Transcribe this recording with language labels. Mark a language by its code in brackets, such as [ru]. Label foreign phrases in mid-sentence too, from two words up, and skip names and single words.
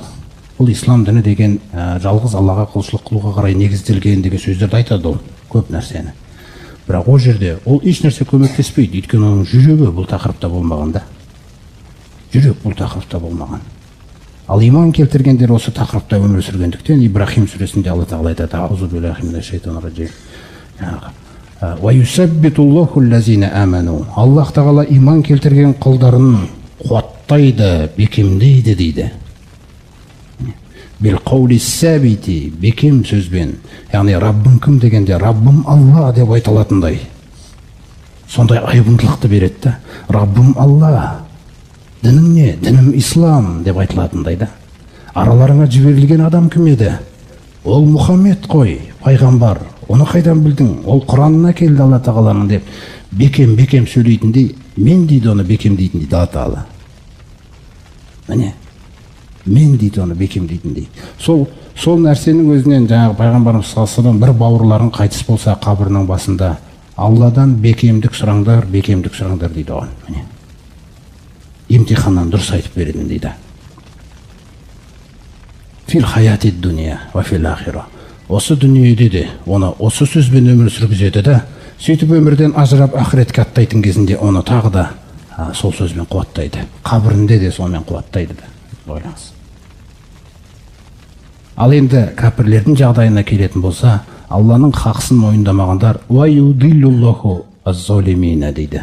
[kk] Бұл ислам діні деген жалғыз Аллаға құлшылық қылуға қарай негізделген деген сөздерді айтады ол, көп нәрсені. Бірақ ол жерде ол еш нәрсе көмектеспейді, өйткені оның жүрегі бұл тақырыпта болмаған да. Жүрек бұл тақырыпта болмаған. Ал иман келтіргендер осы тақырыпта өмір сүргендіктен Ибрахим сүресінде Алла тағала айтады: [ar] "أعوذ بالله من الشيطان الرجيم." ويثبت الله الذين آمنوا. [kk] Аллах тағала иман келтірген құлдарын қуаттайды, бекемдейді дейді. [ar] بالقول الثابت, [kk] бекем сөзбен. Яғни Раббым кім дегенде Раббым Алла деп айтылатындай. Сондай айбындылықты береді да. Раббым Алла. Дінім не? Дінім ислам деп айтылатындай да. Араларыңа жіберілген адам кім еді? Ол Мұхаммед қой, пайғамбар. Оны қайдан білдің? Ол Құранына келді Алла тағаланың деп бекем сөйлейтіндей, мен дейді оны бекем дейтіндей Алла тағала. Міне, мен дейді оны бекем дейтіндей. Сол нәрсенің өзінен жаңағы пайғамбарымыз [ar] صلى الله عليه وسلم [kk] бір бауырларың қайтыс болса, қабірінің басында Алладан бекемдік сұраңдар дейді оған. Міне. Имтиханнан дұрыс айтып беремін дейді. [ar] في الحياة الدنيا وفي الآخرة. [kk] Осы дүниеде де оны осы сөзбен өмір сүргізеді да, сөйтіп өмірден ажырап ақыретке аттайтын кезінде оны тағы да сол сөзбен қуаттайды. Қабірінде де сонымен қуаттайды да. Ойлаңыз. Ал енді кәпірлердің жағдайына келетін болса, Алланың хақсын мойындамағандар [ar] ويضل الله الظالمين [kk] дейді.